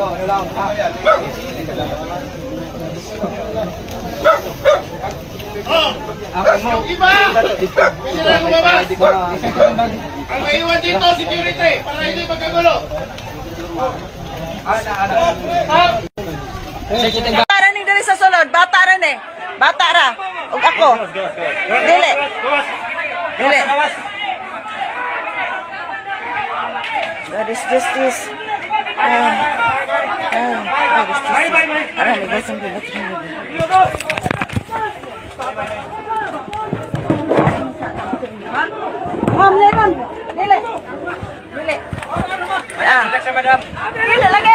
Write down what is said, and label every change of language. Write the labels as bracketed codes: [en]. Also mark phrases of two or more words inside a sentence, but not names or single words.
[tl] Iba! Ang maiwan dito, security, para hindi magkagulo. [ceb] Para ning diri sa sulod, bata ra ni. Bata ra. Ug ako. Dili. [en] That is justice. [ceb] Ma'am, dili. [en] Relax, madam. [ceb] Dili lagi.